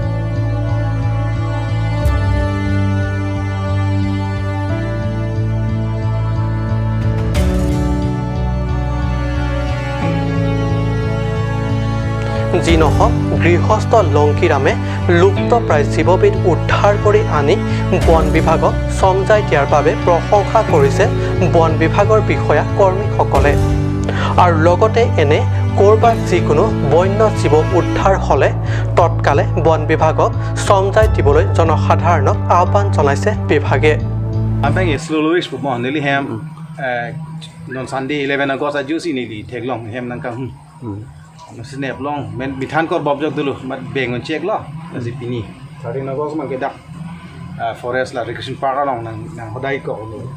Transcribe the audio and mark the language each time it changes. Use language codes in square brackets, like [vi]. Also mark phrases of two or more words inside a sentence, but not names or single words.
[as] যি নহওক গৃহস্থ লংকিৰামে লুপ্তপ্ৰায় জীৱবিধ উদ্ধাৰ কৰি আনি বন বিভাগক চমজাই দিয়াৰ বাবে প্ৰশংসা কৰিছে বন বিভাগৰ বিষয়া কৰ্মীসকলে। আৰু লগতে এনে ক'ৰবাত যিকোনো বন্য জীৱ উদ্ধাৰ হ'লে তৎকালে বন বিভাগক চমজাই দিবলৈ জনসাধাৰণক আহ্বান জনাইছে বিভাগে। [mjw] Snap long men bitan kor bob jok dulu mat bengon cek lo si pini tadi nagos man kedak forest la [en] recreation park [mjw] long nang hodai ko lo